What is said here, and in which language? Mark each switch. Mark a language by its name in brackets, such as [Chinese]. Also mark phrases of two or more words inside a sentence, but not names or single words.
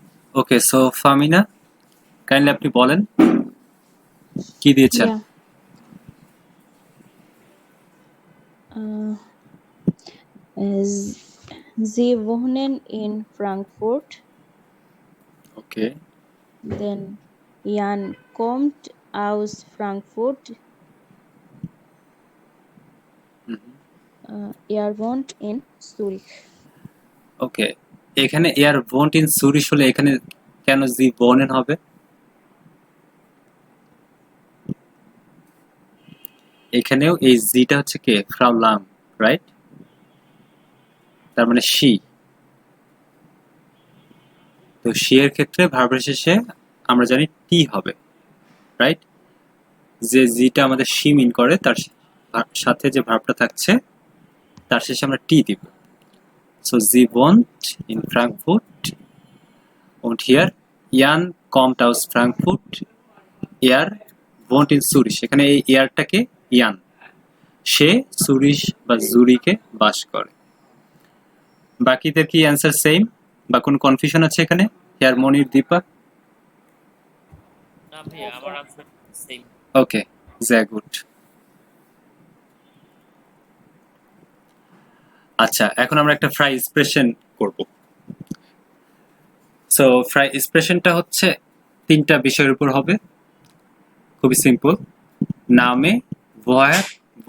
[Bangla] ওকে, সো ফামিনা, কাইন্ডলি আপনি বলেন কি দিয়েছেন? [English] Yeah. [German] Uh, Sie wohnen in Frankfurt. [Bangla] ওকে, [German] Then Jan kommt aus Frankfurt. Er wohnt in Zurich. [Bangla] ওকে, এখানে [German] er wohnt in Zürich [Bangla] হলে এখানে কেন [German] Sie wohnen [Bangla] হবে? এখানেও এই জিটা হচ্ছে কে? ফ্রাউ লাং, রাইট? তার মানে শি। তো শি এর ক্ষেত্রে ভার্বের শেষে আমরা জানি টি হবে, রাইট? যে জিটা আমাদের শি মিন করে তার সাথে যে ভার্বটা থাকছে তার শেষে আমরা টি দিব। [German] সো জি wohnt in Frankfurt und hier Jan kommt aus Frankfurt, er wohnt in Zurich। [Bangla] এখানে এই এয়ারটাকে ইয়ান, সে সুরিশ বা জুরিকে বাস করে। বাকিদের কি অ্যান্সার সেম বা কোনো কনফিউশন আছে এখানে? হেয়ার মনির, দীপা? না ভাইয়া, আমার আনসার সেম। ওকে, [German] sehr gut। [Bangla] আচ্ছা, এখন আমরা একটা ফ্রাই এক্সপ্রেশন করব। সো ফ্রাই এক্সপ্রেশনটা হচ্ছে তিনটা বিষয়ের উপর হবে, খুবই সিম্পল। [German] Name, woher, wo.